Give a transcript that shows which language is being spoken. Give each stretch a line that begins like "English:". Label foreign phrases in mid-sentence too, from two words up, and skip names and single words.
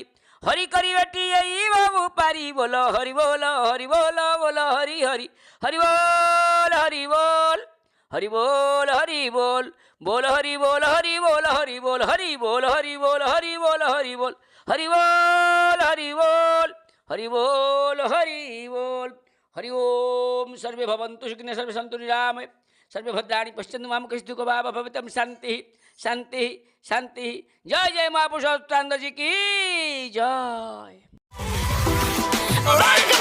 Bangla: হরি করিবেটি এই বাবু পারি, বলো হরি বল হরি বল বল হরি হরি। হরি বল হরি বল হরি বল হরি বল, বল হরি বল হরি বল হরি বল হরি বল হরি বল হরি বল হরি বল হরি বল হরি বল হরি বল হরি বল।
Sanskrit: হরি ওম। সর্বে ভবন্তু সুখিনঃ সর্বে সন্তু নিরাময় সর্বে ভদ্রাণি পশ্যন্তু মা কশ্চিৎ দুঃখো वा भवेत्। শান্তি শান্তি শান্তি।
Bangla: জয় জয় মহাপুরুষোত্তম কি জয়।